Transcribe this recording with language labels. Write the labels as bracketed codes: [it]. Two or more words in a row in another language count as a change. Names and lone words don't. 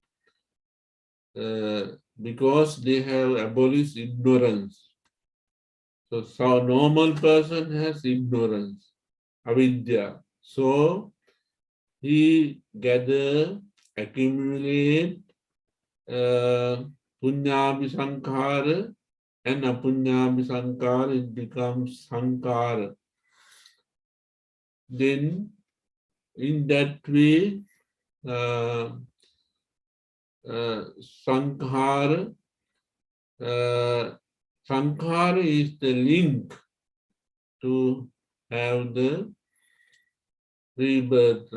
[en] Because they have abolished ignorance. So normal person has ignorance, avidya. So he gather, accumulate [pi] punyami sankhara [en] and [pi] apunyami sankhara, [en] it becomes sankhara. Then in that way, [pi] sankhara, sankhara [en] is the link to have the rebirth.